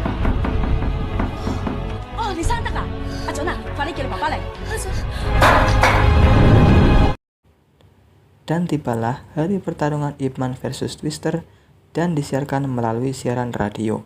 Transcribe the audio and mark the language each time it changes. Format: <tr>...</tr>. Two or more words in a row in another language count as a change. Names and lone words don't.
<yue>Oh, 你生得啊？阿準啊，快啲叫你爸爸嚟。阿準。</yue> <id>Dan tibalah hari pertarungan Ip Man versus Twister dan disiarkan melalui siaran radio.</id>